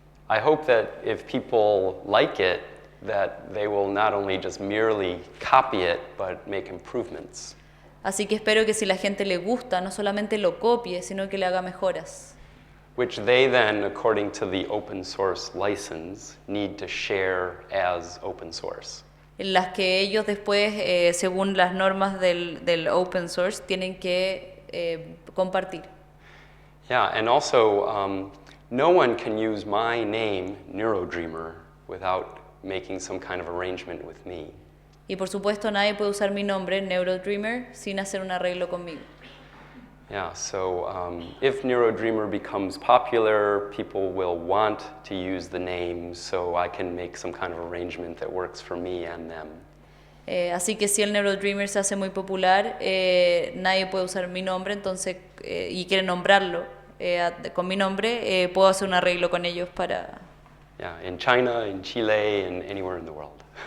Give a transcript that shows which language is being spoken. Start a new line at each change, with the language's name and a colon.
English: I hope that if people like it, that they will not only just merely copy it, but make improvements.
Spanish: Así que espero que si la gente le gusta, no solamente lo copie, sino que le haga mejoras.
English: Which they then, according to the open source license, need to share as open source.
Spanish: En las que ellos después, según las normas del open source, tienen que compartir.
English: Yeah, and also, no one can use my name, NeuroDreamer, without making some kind of arrangement with me.
Spanish: Y por supuesto nadie puede usar mi nombre, NeuroDreamer, sin hacer un arreglo conmigo.
English: Yeah, so if NeuroDreamer becomes popular, people will want to use the name, so I can make some kind of arrangement that works for me and them.
Spanish: Así que si el NeuroDreamer se hace muy popular, nadie puede usar mi nombre, entonces, y quiere nombrarlo con mi nombre, puedo hacer un arreglo con ellos para...
English: Yeah, in China, in Chile, and anywhere in the world.